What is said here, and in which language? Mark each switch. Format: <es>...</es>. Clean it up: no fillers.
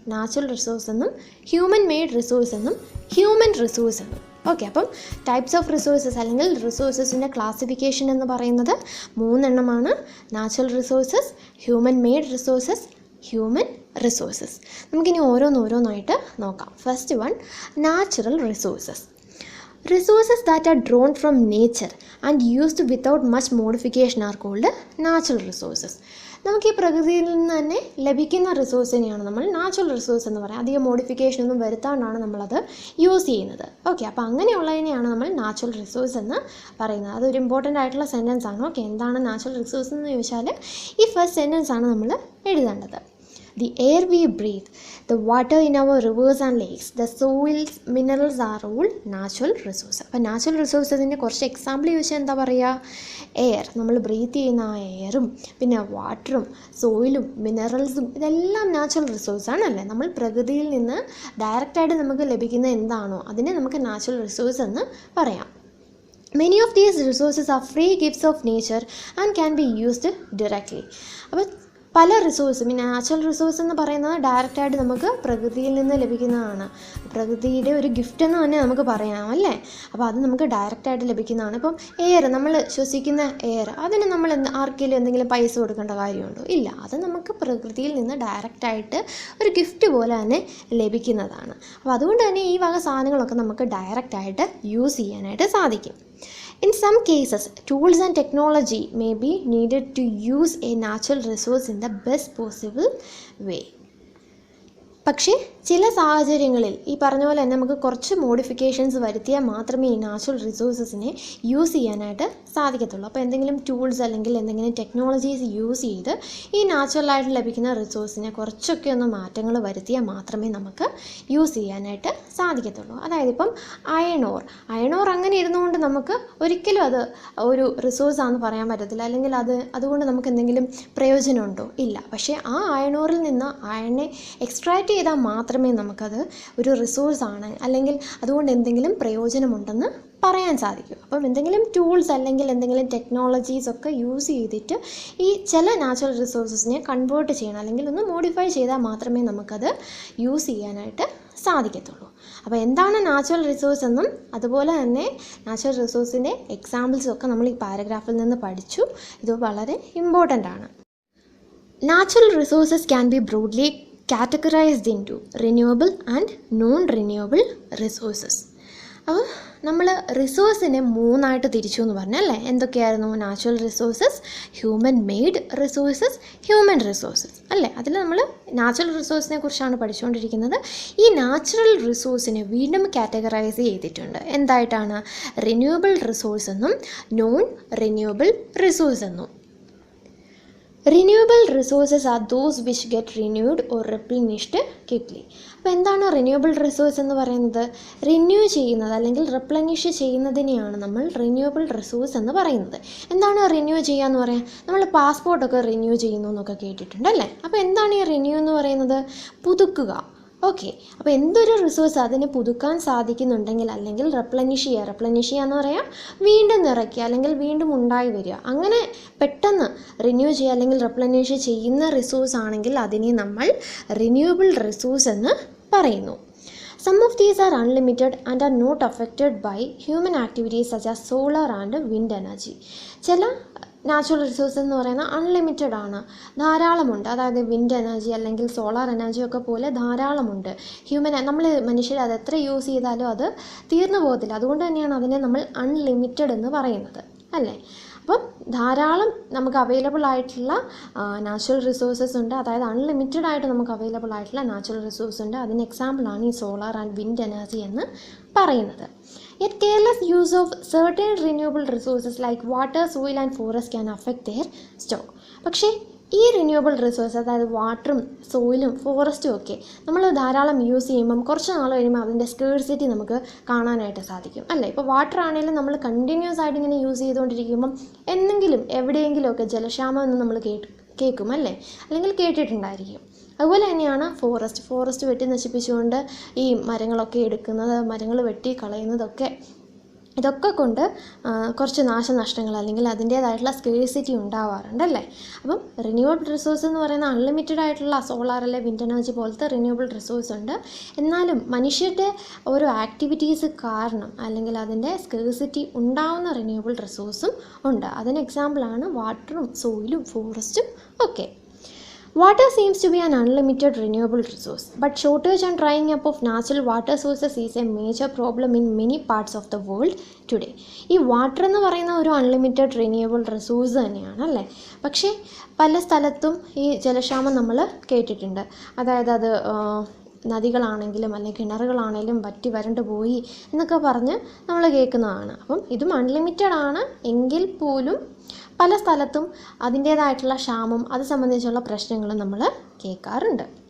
<ml>Natural resource എന്നും, human made resource എന്നും, human resource എന്നും. ഓക്കെ, അപ്പം ടൈപ്സ് ഓഫ് റിസോഴ്സസ് അല്ലെങ്കിൽ റിസോഴ്സസിൻ്റെ ക്ലാസിഫിക്കേഷൻ എന്ന് പറയുന്നത് 3 എണ്ണമാണ്. Natural resources, human made resources, human resources. നമുക്കിനി ഓരോന്നായിട്ട് നോക്കാം. First one, natural resources.</ml> <en>Resources that are drawn from nature and used without much modification are called natural resources.</en> <ml>നമുക്ക് ഈ പ്രകൃതിയിൽ നിന്ന് തന്നെ ലഭിക്കുന്ന റിസോഴ്സിനെയാണ് നമ്മൾ നാച്ചുറൽ റിസോഴ്സ് എന്ന് പറയുന്നത്. അധികം മോഡിഫിക്കേഷൻ ഒന്നും വരുത്താണ്ടാണ് നമ്മളത് യൂസ് ചെയ്യുന്നത്. ഓക്കെ, അപ്പോൾ അങ്ങനെയുള്ളതിനെയാണ് നമ്മൾ നാച്ചുറൽ റിസോഴ്സ് എന്ന് പറയുന്നത്. അതൊരു ഇമ്പോർട്ടൻ്റ് ആയിട്ടുള്ള സെൻറ്റൻസ് ആണ്. ഓക്കെ, എന്താണ് നാച്ചുറൽ റിസോഴ്സ് എന്ന് ചോദിച്ചാൽ ഈ ഫസ്റ്റ് സെൻറ്റൻസ് ആണ് നമ്മൾ എഴുതേണ്ടത്.</ml> <en>The air we breathe, the water in our rivers and lakes, the soils, minerals are all natural resources.</en> <ml>അപ്പോൾ നാച്ചുറൽ റിസോഴ്സസിൻ്റെ കുറച്ച് എക്സാമ്പിൾ ചോദിച്ചാൽ എന്താ പറയുക? എയർ, നമ്മൾ ബ്രീത്ത് ചെയ്യുന്ന ആ എയറും പിന്നെ വാട്ടറും സോയിലും മിനറൽസും ഇതെല്ലാം നാച്ചുറൽ റിസോഴ്സാണ് അല്ലേ? നമ്മൾ പ്രകൃതിയിൽ നിന്ന് ഡയറക്റ്റായിട്ട് നമുക്ക് ലഭിക്കുന്ന എന്താണോ അതിനെ നമുക്ക് നാച്ചുറൽ റിസോഴ്സ് എന്ന് പറയാം.</ml> <en>Many of these resources are free gifts of nature and can be used directly.</en> <ml>അപ്പോൾ പല റിസോഴ്സും, ഈ നാച്ചുറൽ റിസോഴ്സ് എന്ന് പറയുന്നത് ഡയറക്റ്റായിട്ട് നമുക്ക് പ്രകൃതിയിൽ നിന്ന് ലഭിക്കുന്നതാണ്. പ്രകൃതിയുടെ ഒരു ഗിഫ്റ്റ് എന്ന് തന്നെ നമുക്ക് പറയാം അല്ലേ? അപ്പോൾ അത് നമുക്ക് ഡയറക്റ്റായിട്ട് ലഭിക്കുന്നതാണ്. ഇപ്പം എയർ, നമ്മൾ ശ്വസിക്കുന്ന എയർ, അതിന് നമ്മൾ ആർക്കെങ്കിലും എന്തെങ്കിലും പൈസ കൊടുക്കേണ്ട കാര്യമുണ്ടോ? ഇല്ല, അത് നമുക്ക് പ്രകൃതിയിൽ നിന്ന് ഡയറക്റ്റായിട്ട് ഒരു ഗിഫ്റ്റ് പോലെ തന്നെ ലഭിക്കുന്നതാണ്. അപ്പോൾ അതുകൊണ്ട് തന്നെ ഈ വക സാധനങ്ങളൊക്കെ നമുക്ക് ഡയറക്റ്റായിട്ട് യൂസ് ചെയ്യാനായിട്ട് സാധിക്കും.</ml> <en>In some cases, tools and technology may be needed to use a natural resource in the best possible way.</en> <ml>പക്ഷേ ചില സാഹചര്യങ്ങളിൽ ഈ പറഞ്ഞ പോലെ തന്നെ നമുക്ക് കുറച്ച് മോഡിഫിക്കേഷൻസ് വരുത്തിയാൽ മാത്രമേ ഈ നാച്ചുറൽ റിസോഴ്സസിനെ യൂസ് ചെയ്യാനായിട്ട് സാധിക്കത്തുള്ളൂ. അപ്പോൾ എന്തെങ്കിലും ടൂൾസ് അല്ലെങ്കിൽ എന്തെങ്കിലും ടെക്നോളജീസ് യൂസ് ചെയ്ത് ഈ നാച്ചുറലായിട്ട് ലഭിക്കുന്ന റിസോഴ്സിനെ കുറച്ചൊക്കെ ഒന്ന് മാറ്റങ്ങൾ വരുത്തിയാൽ മാത്രമേ നമുക്ക് യൂസ് ചെയ്യാനായിട്ട് സാധിക്കത്തുള്ളൂ. അതായത് ഇപ്പം അയൺ ഓർ അങ്ങനെ ഇരുന്നുകൊണ്ട് നമുക്ക് ഒരിക്കലും അത് ഒരു റിസോഴ്സാണെന്ന് പറയാൻ പറ്റത്തില്ല. അല്ലെങ്കിൽ അതുകൊണ്ട് നമുക്ക് എന്തെങ്കിലും പ്രയോജനമുണ്ടോ? ഇല്ല. പക്ഷേ ആ അയൺ ഓറിൽ നിന്ന് അയണിനെ എക്സ്ട്രാക്റ്റ് ചെയ്താൽ മാത്രമേ നമുക്കത് ഒരു റിസോഴ്സാണ് അല്ലെങ്കിൽ അതുകൊണ്ട് എന്തെങ്കിലും പ്രയോജനമുണ്ടെന്ന് പറയാൻ സാധിക്കും. അപ്പം എന്തെങ്കിലും ടൂൾസ് അല്ലെങ്കിൽ എന്തെങ്കിലും ടെക്നോളജീസ് ഒക്കെ യൂസ് ചെയ്തിട്ട് ഈ ചില നാച്ചുറൽ റിസോഴ്സസിനെ കൺവേർട്ട് ചെയ്യണം അല്ലെങ്കിൽ ഒന്ന് മോഡിഫൈ ചെയ്താൽ മാത്രമേ നമുക്കത് യൂസ് ചെയ്യാനായിട്ട് സാധിക്കത്തുള്ളൂ. അപ്പോൾ എന്താണ് നാച്ചുറൽ റിസോഴ്സ് എന്നും അതുപോലെ തന്നെ നാച്ചുറൽ റിസോഴ്സിൻ്റെ എക്സാമ്പിൾസും ഒക്കെ നമ്മൾ ഈ പാരഗ്രാഫിൽ നിന്ന് പഠിച്ചു. ഇത് വളരെ ഇമ്പോർട്ടൻ്റ് ആണ്.</ml> <en>Natural resources can be broadly categorized into renewable and non-renewable resources.</en> <ml>അപ്പോൾ നമ്മൾ റിസോഴ്സിനെ 3ആയിട്ട് തിരിച്ചു എന്ന് പറഞ്ഞല്ലേ? എന്തൊക്കെയായിരുന്നു? Natural resources, human made resources, human resources അല്ലേ? അതിൽ നമ്മൾ നാച്ചുറൽ റിസോഴ്സിനെ കുറിച്ചാണ് പഠിച്ചുകൊണ്ടിരിക്കുന്നത്. ഈ നാച്ചുറൽ റിസോഴ്സിനെ വീണ്ടും കാറ്റഗറൈസ് ചെയ്തിട്ടുണ്ട്. എന്തായിട്ടാണ്? റിന്യൂവബിൾ റിസോഴ്സ് എന്നും നോൺ റിന്യൂവബിൾ റിസോഴ്സ് എന്നും.</ml> <en>Renewable resources are those which get renewed or replenished quickly.</en> <ml>അപ്പോൾ എന്താണ് റിന്യൂവബിൾ റിസോഴ്സ് എന്ന് പറയുന്നത്? റിന്യൂ ചെയ്യുന്നത് അല്ലെങ്കിൽ റിപ്ലനിഷ് ചെയ്യുന്നതിനെയാണ് നമ്മൾ റിന്യൂവബിൾ റിസോഴ്സ് എന്ന് പറയുന്നത്. എന്താണ് റിന്യൂ ചെയ്യുക എന്ന് പറയാൻ? നമ്മൾ പാസ്പോർട്ടൊക്കെ റിന്യൂ ചെയ്യുന്നു എന്നൊക്കെ കേട്ടിട്ടുണ്ടല്ലേ? അപ്പോൾ എന്താണ് ഈ റിന്യൂ എന്ന് പറയുന്നത്? പുതുക്കുക. ഓക്കെ, അപ്പോൾ എന്തൊരു റിസോഴ്സ് അതിനെ പുതുക്കാൻ സാധിക്കുന്നുണ്ടെങ്കിൽ അല്ലെങ്കിൽ റിപ്ലനിഷ് ചെയ്യുക എന്ന് പറയാം വീണ്ടും നിറയ്ക്കുക അല്ലെങ്കിൽ വീണ്ടും ഉണ്ടായി വരിക. അങ്ങനെ പെട്ടെന്ന് റിന്യൂ ചെയ്യുക അല്ലെങ്കിൽ റിപ്ലനിഷ് ചെയ്യുന്ന റിസോഴ്സ് ആണെങ്കിൽ അതിനെ നമ്മൾ റിന്യൂവബിൾ റിസോഴ്സ് എന്ന് പറയുന്നു.</ml> <en>Some of these are unlimited and are not affected by human activities such as solar and wind energy.</en> <ml>ചില നാച്ചുറൽ റിസോഴ്സ് എന്ന് പറയുന്നത് അൺലിമിറ്റഡ് ആണ്, ധാരാളമുണ്ട്. അതായത് വിൻഡ് എനർജി അല്ലെങ്കിൽ സോളാർ എനർജി ഒക്കെ പോലെ ധാരാളമുണ്ട്. നമ്മൾ മനുഷ്യർ അത് എത്ര യൂസ് ചെയ്താലും അത് തീർന്നു പോകത്തില്ല. അതുകൊണ്ട് തന്നെയാണ് അതിനെ നമ്മൾ അൺലിമിറ്റഡ് എന്ന് പറയുന്നത് അല്ലേ? അപ്പം ധാരാളം നമുക്ക് അവൈലബിൾ ആയിട്ടുള്ള നാച്ചുറൽ റിസോഴ്സസ് ഉണ്ട്. അതായത് അൺലിമിറ്റഡ് ആയിട്ട് നമുക്ക് അവൈലബിൾ ആയിട്ടുള്ള നാച്ചുറൽ റിസോഴ്സ് ഉണ്ട്. അതിന് എക്സാമ്പിളാണ് ഈ സോളാർ ആൻഡ് വിൻഡ് എനർജി എന്ന് പറയുന്നത്.</ml> <en>Yet careless use of certain renewable resources like water, soil and forest can affect their stock.</en> <ml>പക്ഷേ ഈ റിന്യൂവബിൾ റിസോഴ്സ്, അതായത് വാട്ടറും സോയിലും ഫോറസ്റ്റും ഒക്കെ നമ്മൾ ധാരാളം യൂസ് ചെയ്യുമ്പം കുറച്ച് നാൾ കഴിയുമ്പോൾ അതിൻ്റെ സ്കേഴ്സിറ്റി നമുക്ക് കാണാനായിട്ട് സാധിക്കും അല്ലേ. ഇപ്പോൾ വാട്ടർ ആണെങ്കിലും നമ്മൾ കണ്ടിന്യൂസ് ആയിട്ട് ഇങ്ങനെ യൂസ് ചെയ്തുകൊണ്ടിരിക്കുമ്പം എന്തെങ്കിലും എവിടെയെങ്കിലുമൊക്കെ ജലക്ഷാമം എന്ന് നമ്മൾ കേൾക്കും അല്ലേ, അല്ലെങ്കിൽ കേട്ടിട്ടുണ്ടായിരിക്കും. അതുപോലെ തന്നെയാണ് ഫോറസ്റ്റ് വെട്ടി നശിപ്പിച്ചുകൊണ്ട് ഈ മരങ്ങളൊക്കെ എടുക്കുന്നത്, മരങ്ങൾ വെട്ടി കളയുന്നതൊക്കെ, ഇതൊക്കെ കൊണ്ട് കുറച്ച് നാശനഷ്ടങ്ങൾ അല്ലെങ്കിൽ അതിൻ്റേതായിട്ടുള്ള സ്കേഴ്സിറ്റി ഉണ്ടാവാറുണ്ടല്ലേ. അപ്പം റിന്യൂവബിൾ റിസോഴ്സ് എന്ന് പറയുന്ന അൺലിമിറ്റഡ് ആയിട്ടുള്ള സോളാർ അല്ലെ വിൻഡ് എനർജി പോലത്തെ റിന്യൂവബിൾ റിസോഴ്സ് ഉണ്ട്. എന്നാലും മനുഷ്യരുടെ ഓരോ ആക്ടിവിറ്റീസ് കാരണം അല്ലെങ്കിൽ അതിൻ്റെ സ്കേഴ്സിറ്റി ഉണ്ടാവുന്ന റിന്യൂവബിൾ റിസോഴ്സും ഉണ്ട്. അതിന് എക്സാമ്പിളാണ് വാട്ടറും സോയിലും ഫോറസ്റ്റും ഒക്കെ.</ml> <en>Water seems to be an unlimited renewable resource, but shortage and drying up of natural water sources is a major problem in many parts of the world today.</en> <ml>ഈ വാട്ടർ എന്ന് പറയുന്ന ഒരു അൺലിമിറ്റഡ് റിന്യൂവബിൾ റിസോഴ്സ് തന്നെയാണ് അല്ലേ. പക്ഷേ പല സ്ഥലത്തും ഈ ജലക്ഷാമം നമ്മൾ കേട്ടിട്ടുണ്ട്. അതായത് അത് നദികളാണെങ്കിലും അല്ലെങ്കിൽ കിണറുകളാണെങ്കിലും വറ്റി വരണ്ടു പോയി എന്നൊക്കെ പറഞ്ഞ് നമ്മൾ കേൾക്കുന്നതാണ്. അപ്പം ഇതും അൺലിമിറ്റഡ് ആണ് എങ്കിൽ പോലും പല സ്ഥലത്തും അതിൻ്റേതായിട്ടുള്ള ക്ഷാമം, അത് സംബന്ധിച്ചുള്ള പ്രശ്നങ്ങൾ നമ്മൾ കേൾക്കാറുണ്ട്.</ml>